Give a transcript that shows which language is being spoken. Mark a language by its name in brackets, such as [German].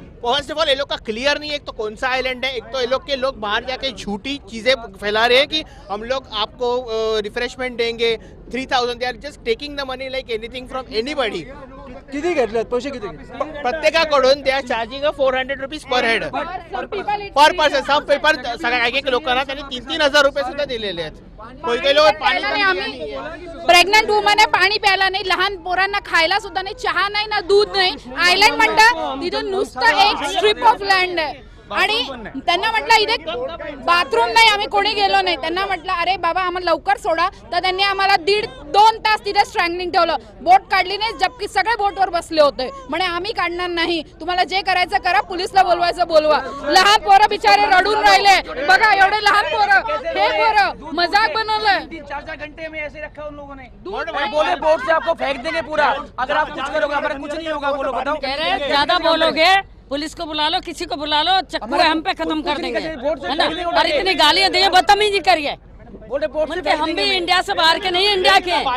[English] first of all [Hindi] ये लोग का क्लियर नहीं है एक तो कौन सा आइलैंड है, एक तो ये लोग के लोग बाहर जाके झूठी चीजें फैला रहे हैं कि हम लोग आपको रिफ्रेशमेंट देंगे 3000। [English] They are just taking the money like anything from anybody. [Marathi] किती घेतलेत पैसे किती? प्रत्येकाकडून [English] They are charging 400 rupees per head per person. [Marathi] Sub paper सगळ्या एक लोकांना त्यांनी 3-3 रुपये सुद्धा दिलेले आहेत। काही लोक पाणी, प्रेग्नंट वुमन आहे, पाणी प्यायला नाही, लहान पोरांना खायला सुद्धा नाही, चहा नाही ना दूध नाही। आयलंड म्हणतात तिथून नुसतं एक [English] strip of land [Marathi] आहे आणि त्यांना म्हटलं इथे बाथरूम नाही, आम्ही कोणी गेलो नाही। त्यांना म्हटलं अरे बाबा आम्हाला लवकर सोडा, तर त्यांनी आम्हाला 1.5-2 तास तिथे स्ट्रँगलिंग ठेवलं। बोट काढली नाही, जबकि सगळे बोटवर बसले होते। म्हणे आम्ही काढणार नाही, तुम्हाला जे करायचं करा, पोलिसला बोलवायचं बोलवा। लहान पोरं बिचारे रडून राहिले, बघा एवढे लहान पोरं, हे पोरं मजाक बनवलंय। [Hindi] 4-4 घंटे में ऐसे रखा उन लोगों ने। बोले बोट से आपको फेंक देंगे पूरा, अगर आप कुछ करोगे हमारा कुछ नहीं होगा। बोलो बताओ, कह रहे ज्यादा बोलोगे पुलिस को बुला लो, किसी को बुला लो, चक्कू हम पे खत्म कर देंगे, है ना। और इतनी गालियां दी, बदतमीजी करिए। बोलते हम भी इंडिया से बाहर के नहीं, इंडिया के।